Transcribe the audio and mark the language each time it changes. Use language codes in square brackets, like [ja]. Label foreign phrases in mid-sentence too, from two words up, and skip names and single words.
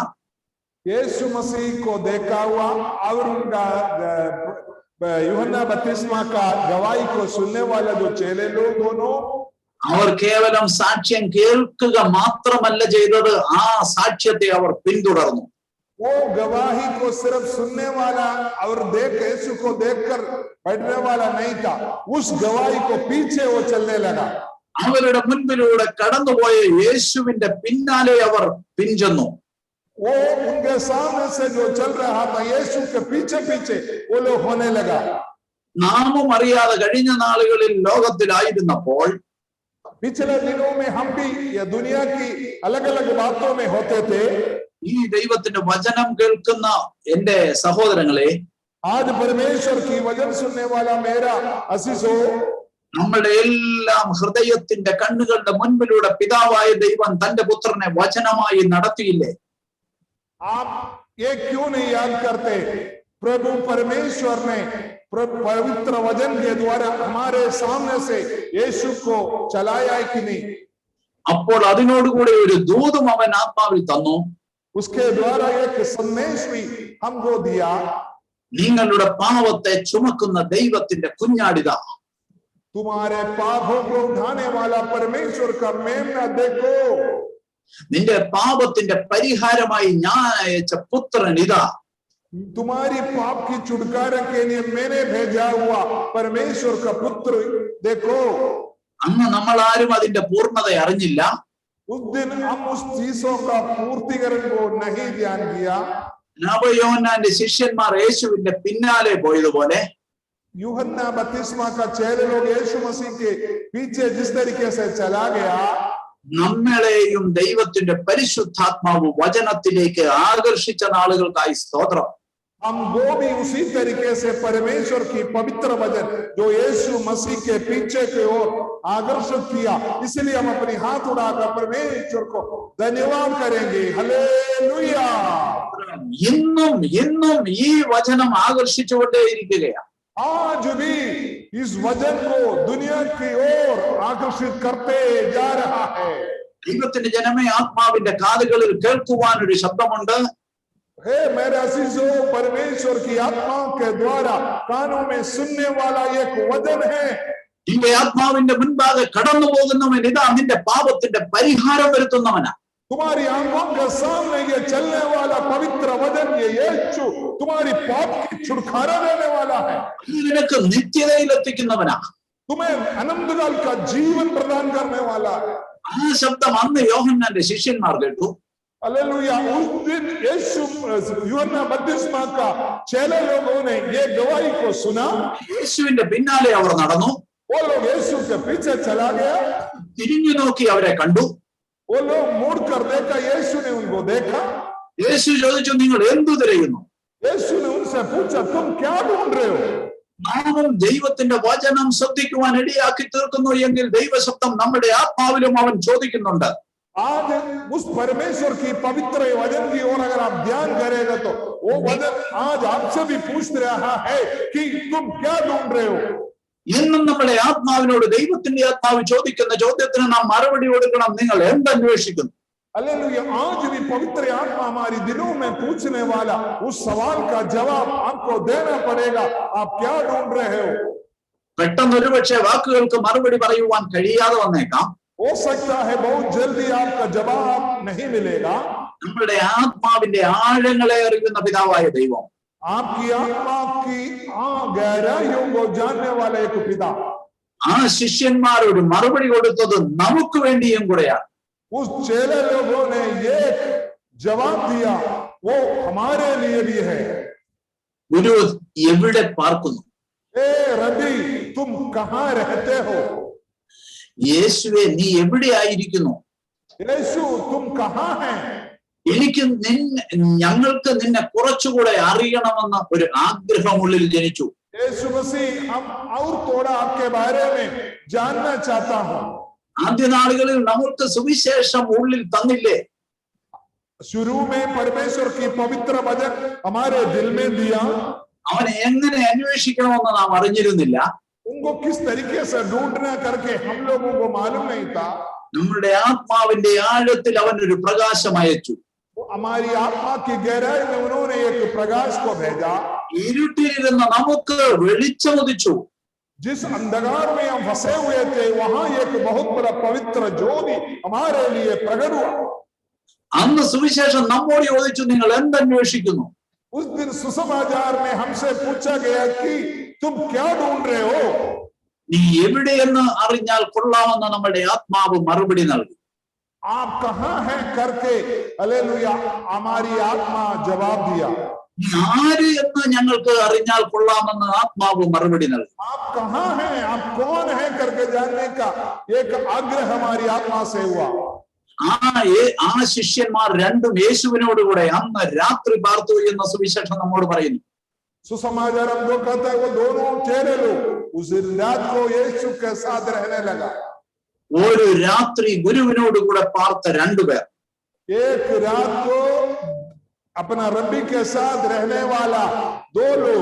[hi] यीशु मसीह को देखा हुआ और उनका यूहन्ना बपतिस्मा का गवाही को सुनने वाला जो चेले लोग दोनों, [ml] അവർ കേവലം സാക്ഷ്യം കേൾക്കുക മാത്രമല്ല ചെയ്തത്, ആ സാക്ഷ്യത്തെ അവർ പിന്തുടർന്നു. [hi] वो गवाही को सिर्फ सुनने वाला और देख यीशु को देखकर बैठने वाला नहीं था, उस गवाही को पीछे वो चलने लगा. [ml] അവരുടെ മുൻപിലൂടെ കടന്നുപോയ യേശുവിന്റെ പിന്നാലെ അവർ പിഞ്ചെന്നു. [hi] वो उनके सामने से जो चल रहा था यीशु के पीछे पीछे वो लोग होने लगा. [ml] നാമും അറിയാതെ കഴിഞ്ഞ നാളുകളിൽ ലോകത്തിലായിരുന്നപ്പോൾ [hi] पिछले दिनों में हम भी ये दुनिया की अलग अलग बातों में होते थे. [ml] ഈ ദൈവത്തിന്റെ വചനം കേൾക്കുന്ന എന്റെ സഹോദരങ്ങളെ, [hi] आज परमेश्वर की वचन सुनने वाला मेरा असीसो, [ml] നമ്മുടെ എല്ലാം ഹൃദയത്തിന്റെ കണ്ണുകളുടെ മുൻപിലൂടെ പിതാവായ ദൈവം തന്റെ പുത്രനെ വചനമായി നടത്തിയില്ലേ? [hi] आप ये क्यों नहीं याद करते? प्रभु परमेश्वर ने पवित्र वचन के द्वारा हमारे सामने से यीशु को चलाया है कि नहीं? [ml] അപ്പോൾ അതിനോടുകൂടി ഒരു ദൂതും അവൻ ആത്മാവിൽ തന്നു. [hi] उसके द्वारा एक संदेश भी हमको दिया. [ml] നിങ്ങളുടെ പാപത്തെ ചുമക്കുന്ന ദൈവത്തിന്റെ കുഞ്ഞാടിത, [hi] तुम्हारे पापों को उठाने वाला परमेश्वर का मेमना देखो. [ml] നിന്റെ പാപത്തിന്റെ പരിഹാരമായി ഞാൻ അയച്ച പുത്രൻ ഇതാ. [hi] तुम्हारी पाप की छुटकारा के लिए मैंने भेजा हुआ परमेश्वर का पुत्र देखो. [ml] അന്ന് നമ്മൾ ആരും അതിന്റെ പൂർണ്ണത അറിഞ്ഞില്ല. [hi] उस दिन हम उस चीजों का पूर्तिकरण को नहीं ध्यान दिया. [ml] യോഹന്നാന്റെ ശിഷ്യന്മാർ യേശുവിന്റെ പിന്നാലെ പോയതുപോലെ [hi] यूहन्ना बपतिस्मा का चेले लोग यीशु मसीह के पीछे जिस तरीके से चला गया, [ml] നമ്മളെയും ദൈവത്തിന്റെ പരിശുദ്ധാത്മാവ് വചനത്തിലേക്ക് ആകർഷിച്ച നാളുകൾക്കായി സ്തോത്രം. [hi] हमको भी उसी तरीके से परमेश्वर की पवित्र वचन जो यीशु मसीह के पीछे की ओर आकर्षित किया, इसलिए हम अपनी हाथ उठाकर परमेश्वर को धन्यवाद करेंगे. हालेलुया. [ml] ഇന്നും ഇന്നും ഈ വചനം ആകർഷിച്ചുകൊണ്ടേയിരിക്കുകയാണ്. [hi] आज भी इस वचन को दुनिया की ओर आकर्षित करते जा रहा है. [ml] ദൈവത്തിന്റെ ജനമേ, ആത്മാവിന്റെ കാതുകളിൽ കേൾക്കുവാൻ ഒരു ശബ്ദമുണ്ട്. [hi] हे मेरे अजीजों, परमेश्वर की आत्मा के द्वारा कानों में सुनने वाला एक वचन है. [ml] നിന്റെ ആത്മാവിന്റെ മുൻപാകെ കടന്നു പോകുന്നവൻ ഇതാ നിന്റെ പാപത്തിന്റെ പരിഹാരം വരുത്തുന്നവനാ. [hi] तुम्हारी आंखों के सामने ये चलने वाला पवित्र वचन, ये यीशु तुम्हारी पाप की छुटकारा देने वाला है. [ml] നിനക്ക് നിത്യതയിൽ എത്തിക്കുന്നവനാ. [hi] तुम्हें अनंतकाल का जीवन प्रदान करने वाला है. [ml] ആ ശബ്ദം അന്ന് യോഹന്നാന്റെ ശിഷ്യന്മാർ കേട്ടു. [hi] हालेलुया. उस दिन यीशु यूहन्ना बपतिस्मा का चेले लोगों ने ये गवाही को सुना. [ml] യേശുവിന്റെ പിന്നാലെ അവർ നടന്നു. [hi] वो लोग यीशु के पीछे चला गया. [ml] തിരിഞ്ഞു നോക്കി അവരെ കണ്ടു. [hi] वो लोग मुड़ कर देखा, यीशु ने उनको देखा. [ml] യേശു ചോദിച്ചു, നിങ്ങൾ എന്തു തിരയുന്നു? [hi] यीशु ने उनसे पूछा, तुम क्या ढूंढ रहे हो? [ml] നാമും ദൈവത്തിന്റെ വചനം ശ്രദ്ധിക്കുവാൻ ഇടയാക്കി തീർക്കുന്നു എങ്കിൽ ദൈവശബ്ദം നമ്മുടെ ആത്മാവിലും അവൻ ചോദിക്കുന്നുണ്ട്. [hi] आज उस परमेश्वर की पवित्र वचन की ओर अगर आप ध्यान करेगा तो वो वचन आज आपसे भी पूछ रहा है कि तुम क्या ढूंढ रहे हो. [ml] എന്നും നമ്മുടെ ആത്മാവിനോട് ദൈവത്തിന്റെ ആത്മാവ് ചോദിക്കുന്ന ചോദ്യത്തിന് നാം മറുപടി കൊടുക്കണം. നിങ്ങൾ എന്തന്വേഷിക്കുന്നു? [hi] हालेलुया. आज भी पवित्र आत्मा हमारी दिलों में पूछने वाला उस सवाल का जवाब आपको देना पड़ेगा. आप क्या ढूंढ रहे हो? [ml] പെട്ടെന്ന് ഒരുപക്ഷെ വാക്കുകൾക്ക് മറുപടി പറയുവാൻ കഴിയാതെ വന്നേക്കാം. [hi] हो सकता है बहुत जल्दी आपका जवाब नहीं मिलेगा. [ml] നമ്മുടെ ആത്മാവിന്റെ ആഴങ്ങളെ അറിയുന്ന പിതാവായ ദൈവം, [hi] आपकी आत्मा की गहराइयों को जानने वाला एक पिता [ml] ആ ശിഷ്യന്മാരോട് മറുപടി കൊടുത്തത് നമുക്ക് വേണ്ടിയും കൂടെയാണ്. [hi] उस चेले लोगों ने ये जवाब दिया, वो हमारे लिए भी है. [ml] ഗുരു എവിടെ പാർക്കുന്നു? [hi] ए रबी तुम कहाँ रहते हो? [ml] യേശുവെ നീ എവിടെ ആയിരിക്കുന്നു? [hi] यीशु तुम कहाँ हैं? [ml] എനിക്ക് ഞങ്ങൾക്ക് നിന്നെ കുറച്ചുകൂടെ അറിയണമെന്ന് ഒരു ആഗ്രഹം ഉള്ളിൽ ജനിച്ചു. [hi] यीशु मसीह हम और थोड़ा आपके बारे में जानना चाहता हूँ. [ml] ആദ്യ നാളുകളിൽ നമുക്ക് സുവിശേഷം ഉള്ളിൽ തന്നില്ലേ? [hi] शुरू में परमेश्वर की पवित्र वचन हमारे दिल में दिया. [ml] അവനെ എങ്ങനെ അന്വേഷിക്കണമെന്ന് നാം അറിഞ്ഞിരുന്നില്ല. [hi] उनको किस तरीके से ढूंढना करके हम लोगों को मालूम नहीं था. [ml] നമ്മുടെ ആത്മാവിന്റെ ആഴത്തിൽ അവൻ ഒരു പ്രകാശം അയച്ചു. [hi] हमारी आत्मा की गहराई में उन्होंने एक प्रकाश को भेजा. [ml] ഇരുട്ടിലിരുന്ന നമുക്ക് വെളിച്ചമുദിച്ചു. [hi] जिस अंधकार में हम फंसे हुए थे, वहां एक बहुत बड़ा पवित्र ज्योति हमारे लिए प्रकट हुआ. [ml] അന്ന് സുവിശേഷം നമ്മോട് ചോദിച്ചു, നിങ്ങൾ എന്തന്വേഷിക്കുന്നു? [hi] उस दिन सुसमाचार में हमसे पूछा गया कि तुम क्या ढूंढ रहे हो? [ml] നീ എവിടെയെന്ന് അറിഞ്ഞാൽ കൊള്ളാമെന്ന് നമ്മുടെ ആത്മാവ് മറുപടി നൽകി. [hi] आप कहाँ हैं करके हालेलुया हमारी आत्मा जवाब दिया. [ml] നീ ആര് എന്ന് ഞങ്ങൾക്ക് അറിഞ്ഞാൽ കൊള്ളാമെന്ന് ആത്മാവ് മറുപടി നൽകി. [hi] आप कहाँ हैं, आप कौन हैं करके जानने का एक आग्रह हमारी आत्मा से हुआ. [ml] ആ ശിഷ്യന്മാർ രണ്ടും യേശുവിനോടുകൂടെ അന്ന് രാത്രി പാർത്തു എന്ന സുവിശേഷം നമ്മോട് പറയുന്നു. [hi] सुसमाचार हम जो कहता है वो दोनों चेले लोग उस रात को यीशु के साथ रहने लगा. [ml] ഒരു രാത്രി ഗുരുവിനോടുകൂടെ പാർത്ത രണ്ടുപേർ. [hi] एक रात को अपना रब्बी के साथ रहने वाला दो लोग.